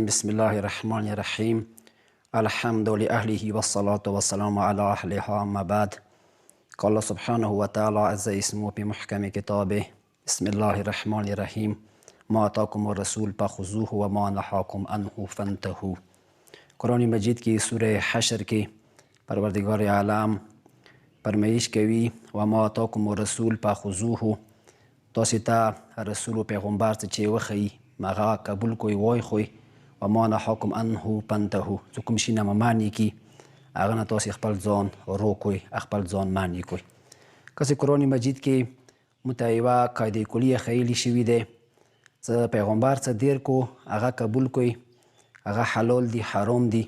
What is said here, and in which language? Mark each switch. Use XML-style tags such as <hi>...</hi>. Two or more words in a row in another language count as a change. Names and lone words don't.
<ar>بسم الله الرحمن الرحيم. الحمد لأهله والصلاة والسلام على أهلها. أما بعد، قال الله سبحانه وتعالى عز اسمه بمحكم كتابه: بسم الله الرحمن الرحيم. ما آتاكم الرسول فخذوه وما نهاكم عنه فانتهوا.</ar> <ps>قرآن مجید کی سوره حشر کی پروردگار عالم فرمایش کوي:</ps> <ar>وما آتاكم الرسول فخذوه.</ar> <ps>تاسو ته رسول و پیغمبر څه چې وښیي هغه قبول کوئ، وای خوئ.</ps> <ar>وما نهاکم عنه فانتهوا.</ar> <ps>څه کوم شي نه منع کي هغه نه تاسو خپل ځان روکوئ، خپل ځان منع کوئ. که قرآن مجید کې موږ ته یوه قاعده کلیه ښیلې شوي دی: څه پیغمبر څه دیر کو هغه قبول کوئ، هغه حلال دي حرام دي.</ps>